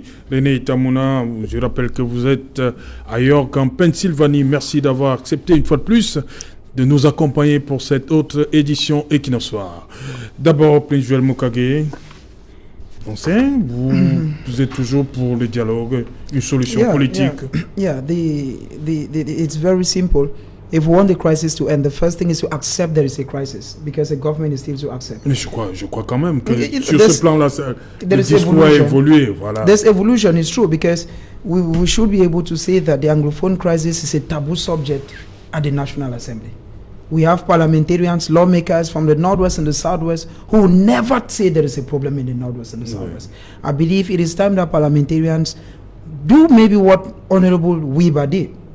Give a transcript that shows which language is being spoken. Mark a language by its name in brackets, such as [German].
[French] René Itamouna, je rappelle que vous êtes à York, en Pennsylvanie. Merci d'avoir accepté une fois de plus de nous accompagner pour cette autre édition Equinoxoir. D'abord, Prince Joël Mokage, vous êtes toujours pour le dialogue, une solution politique. [English] It's very simple. If we want the crisis to end, the first thing is to accept there is a crisis, because the government is still to accept. [French] Mais je crois quand même que sur ce plan-là, le discours a évolué. Voilà. [English] This evolution is true, because we should be able to say that the Anglophone crisis is a taboo subject at the National Assembly. We have parliamentarians, lawmakers from the Northwest and the Southwest who never say there is a problem in the Northwest and the Southwest. I believe it is time that parliamentarians do maybe what Honorable Weber did.